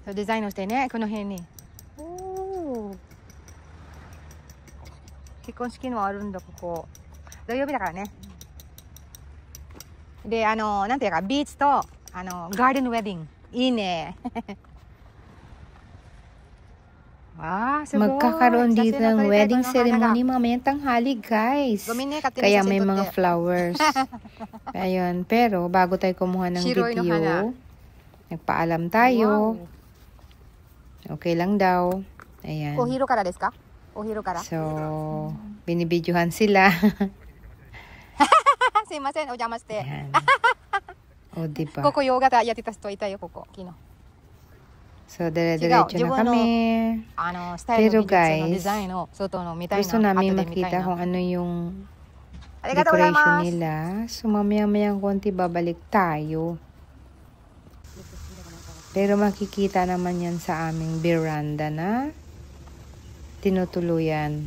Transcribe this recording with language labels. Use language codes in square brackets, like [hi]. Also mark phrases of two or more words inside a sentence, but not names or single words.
[ja] そうデザインをしてね、この辺に。おお。結婚式もあるんだ、ここ。土曜日だからね。で、なんていうか、ビーチと、ガーデンウェディング。いいね。Ah, [tl] Magkakaroon dito ng [en] wedding ceremony [tl] mamayang tanghali, guys. Kaya may mga flowers. Ayun, pero bago tayo kumuha ng video, nagpaalam tayo. Okay lang daw. Ayan. [ja] おひろからですか？おひろから? [tl] So, binibidyohan sila. [ja] すみません、お邪魔して. [tl] O, diba? [ja] ここヨガやってた人いたよ、ここ、昨日. [tl] So, dire-diretso na kami. Pero guys, gusto namin makita kung ano yung decoration nila. So, mamaya-mayang konti babalik tayo. Pero makikita naman yan sa aming veranda na tinutuluyan.